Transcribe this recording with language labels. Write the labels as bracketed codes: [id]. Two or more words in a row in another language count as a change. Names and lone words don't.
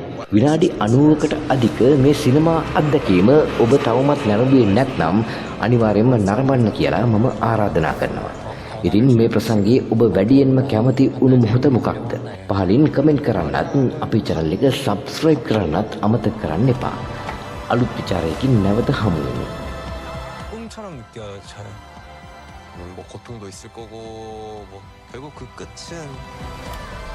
[si] විනාඩි 90කට අධික මේ සිනමා අත්දැකීම ඔබ තවමත් නැරඹුවේ නැත්නම් අනිවාර්යයෙන්ම නරඹන්න කියලා මම ආරාධනා කරනවා. ඉතින් මේ ප්‍රසංගයේ ඔබ වැඩියෙන්ම කැමති වුණු මොහොත මොකක්ද? පහලින් කමෙන්ට් කරන්නත් අපේ channel එක subscribe කරන්නත් අමතක කරන්න එපා. අලුත් විචාරයකින් නැවත හමු වෙමු. [ko] 꿈처럼 느껴져요. 뭐 고통도 있을 거고 뭐 결국 그 끝은